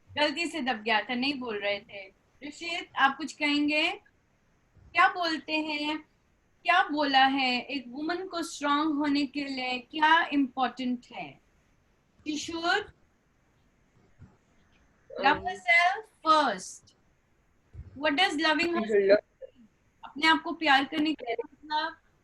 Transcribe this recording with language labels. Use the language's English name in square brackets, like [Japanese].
[Hindi] गलती से दब गया था, नहीं बोल रहे थे. ऋषित आप कुछ कहेंगे? क्या बोलते हैं, क्या बोला है एक वुमन को स्ट्रांग होने के लिए क्या इम्पोर्टेंट है? [English] She should love herself first. What does loving She herself? should love, [Hindi] अपने आप को प्यार करने का मतलब